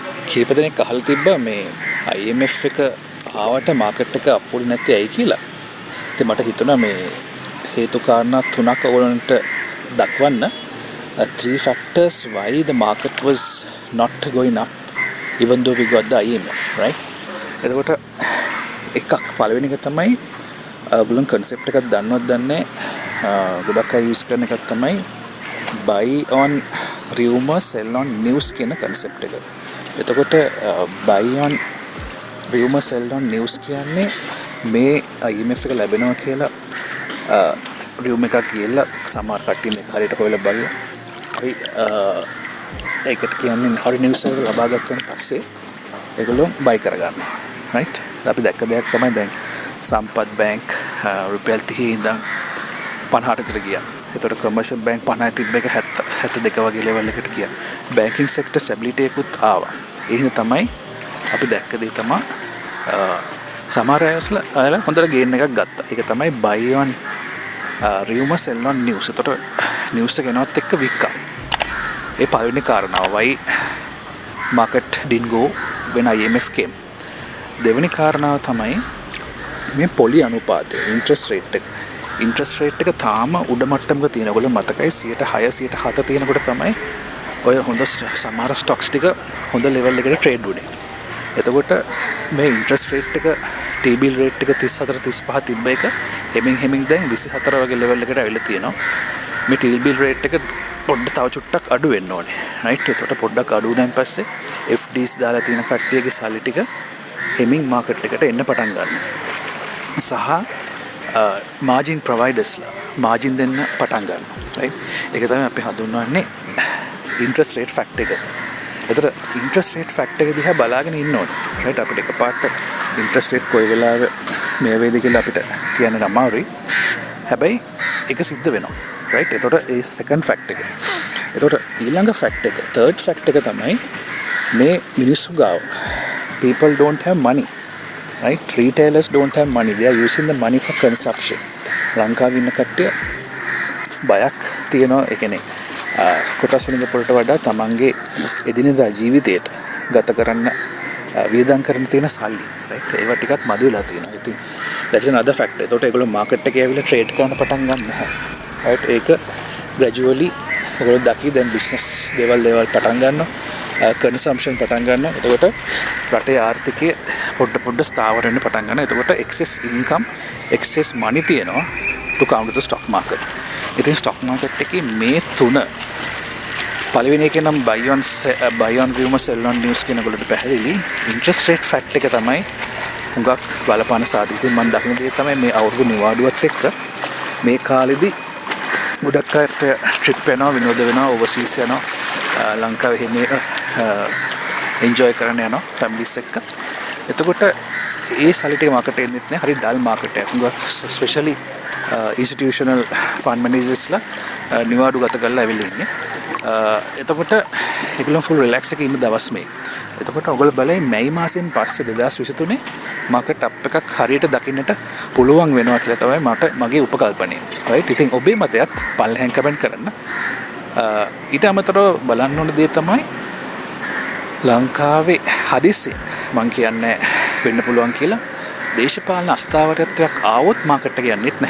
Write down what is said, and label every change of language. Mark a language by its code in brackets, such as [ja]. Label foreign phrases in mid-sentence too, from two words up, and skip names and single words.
[si] කීප දෙනෙක් අහලා තිබ්බා මේ IMF එක ආවට මාකට් එක අප්වුඩ් නැත්තේ ඇයි කියලා. ඉතින් මට හිතුණා මේ හේතු කාරණා තුනක් ඔයගොල්ලන්ට දක්වන්න. [en] Three factors why the market was not going up even though we got the IMF, right? [si] එතකොට එකක් පළවෙනි එක තමයි ඔයගොල්ලන් concept එකක් දන්නවද දන්නේ ගොඩක් අය use කරන එකක් තමයි [en] buy on rumor sell on news [si] කියන concept එක. එතකොට [en] buy on rumor sell on news [si] කියන්නේ මේ IMF එක ලැබෙනවා කියලා rumor එකක් කියලා සමහර කට්ටිය මේක හරියට හොයලා බලලා හරි ඒකට කියන්නේ හරි news එක ලබා ගත්තන් පස්සේ ඒගොල්ලෝ buy කරගන්නවා, right? අපි දැක්ක දෙයක් තමයි දැන් සම්පත් බැංක් රුපියල් 30 ඉඳන් 50ට විතර ගියා. ඒතකොට කමර්ෂල් බැංක් 50 තිබ්බ එක 72 වගේ ලෙවල් එකට ගියා. [en] banking sector stability [si] එකකුත් ආවා. ඒ හින්දා තමයි අපි දැක්ක දේ තමයි සමහර අයලා හොඳට ගේන් එකක් ගත්තා. ඒක තමයි [en] buy on rumor sell on news. [si] ඒතකොට news එක එනවත් එක්ක වික්කා. ඒ පළවෙනි කාරණාව [en] why market didn't go when IMF came. [si] දෙවෙනි කාරණාව තමයි මේ පොලි අනුපාතය [en] interest rate [si] එක. [en] interest rate [si] එක තාම උඩ මට්ටමක තියෙනකොට මතකයි 6% 7% තියෙනකොට තමයි ඔය හොඳ සමහර ස්ටොක්ස් ටික හොඳ ලෙවල් එකකට ට්‍රේඩ් වුණේ. එතකොට මේ [en] interest rate [si] එක [en] T-bill rate [si] එක 34 35 තිබ්බ එක හෙමින් දැන් 24 වගේ ලෙවල් එකට ඇවිල්ලා තියෙනවා. මේ [en] T-bill rate [si] එක පොඩ්ඩක් තව චුට්ටක් අඩු වෙන්න ඕනේ. right? එතකොට පොඩ්ඩක් අඩු වුණාන් පස්සේ FDs දාලා තියෙන කට්ටියගේ සල්ලි ටික හෙමින් මාකට් එකට එන්න පටන් ගන්නවා. සහ [en] margin providers [si] ලා margin දෙන්න පටන් ගන්නවා. right? ඒක තමයි අපි හඳුන්වන්නේ [en] interest rate fact [si] එක. එතකොට [en] interest rate fact [si] එක දිහා බලාගෙන ඉන්න ඕනේ. right? අපිට එකපාරට [en] interest rate [si] කොයි වෙලාවෙ මේ වේද කියලා අපිට කියන්න අමාරුයි. හැබැයි ඒක සිද්ධ වෙනවා. right? එතකොට ඒ [en] second fact [si] එක. එතකොට ඊළඟ fact එක [en] third fact [si] එක තමයි මේ මිනිස්සු ගාව [en] people don't have money. [si] right? [en] Retailers don't have money. They are using the money for consumption. [si] ලංකාවේ ඉන්න කට්ටිය බයක් තියෙනවා. ඒ කියන්නේ කොටස් වෙන පොළට වඩා තමන්ගේ එදිනෙදා ජීවිතයට ගත කරන්න වියදම් කරන්න තියෙන සල්ලි, right? ඒවා ටිකක් මදි වෙලා තියෙනවා. ඉතින් [en] that's another factor. [si] ඒකට ඒගොල්ලෝ මාකට් එකේ ඇවිල්ලා ට්‍රේඩ් කරන්න පටන් ගන්නවා. right? ඒක gradually ඒගොල්ලෝ දකි දැන් business දේවල් පටන් ගන්නවා. consumption පටන් ගන්නවා. එතකොට රටේ ආර්ථිකය පොඩ ස්ථාවර වෙන්න පටන් ගන්නවා. [en] එතකොට excess income, excess money තියෙනවා to counter the stock market. [si] ඉතින් [en] stock market [si] එකේ මේ තුන පළවෙනි එකේ නම් [en] buy on rumor sell on news [si] කියන වලට පැහැදිලි. [en] interest rate fact [si] එක තමයි හුඟක් බලපාන සාධක. ඉතින් මම දකින දේ තමයි මේ අවුරුදු නිවාඩුවත් එක්ක මේ කාලෙදි ගොඩක් අය ට්‍රිප් යනවා, විනෝද වෙනවා, overseas යනවා, ලංකාවේ මේ enjoy කරන්න යනවා families එක්ක. එතකොට ඒ සල්ලි ටික මාකට් එකේ එන්නේ නැහැ. හරි [en] dull market [si] එකක්. [en] especially institutional fund managers [si] ලා නිවාඩු ගත කරලා ඇවිල්ලා ඉන්නේ. එතකොට ඒගොල්ලෝ [en] full relax [si] එකේ ඉන්න දවස් මේ. එතකොට ඔයගොල්ලෝ බලයි මැයි මාසෙන් පස්සේ 2023 [en] market up [si] එකක් හරියට දකින්නට පුළුවන් වෙනවා කියලා තමයි මගේ උපකල්පනය. right? ඉතින් ඔබේ මතයත් පල්ලෙහෙන් කමෙන්ට් කරන්න. ඊට අමතරව බලන්න ඕන දේ තමයි ලංකාවේ හදිස්සියෙන් මං කියන්නේ වෙන්න පුළුවන් කියලා දේශපාලන අස්ථාවරත්වයක් ආවොත් මාකට් එක යන්නේත් නැහැ.